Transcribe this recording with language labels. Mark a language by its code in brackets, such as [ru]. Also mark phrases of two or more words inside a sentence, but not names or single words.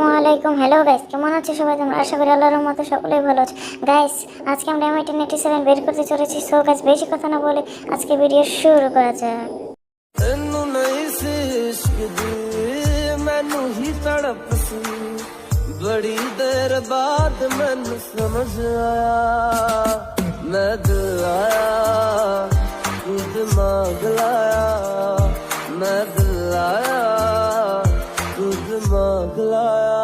[bn] আলাইকুম। হ্যালো গাইস, কেমন আছো সবাই? তোমরা আশা করি আল্লাহর রহমতে সকলেই ভালো আছো। গাইস, আজকে আমরা MI10 87 বের করতে চলেছি। [en] so guys, [bn] বেশি কথা না বলে আজকে ভিডিও শুরু করা যাক। [pa] ਤੈਨੂੰ ਨਹੀਂ ਸੀ ਇਸ਼ਕ ਦੀ ਮੈਨੂੰ ਹੀ ਤੜਪ ਸੀ ਬੜੀ ਦੇਰ ਬਾਅਦ ਮੈਨੂੰ ਸਮਝ ਆਇਆ ਮੈਂ ਦਿਲ ਆਇਆ ਤੂੰ ਦਿਮਾਗ ਲਾਇਆ ਮੈਂ ਦਿਲ ਆਇਆ ਤੂੰ ਦਿਮਾਗ ਲਾਇਆ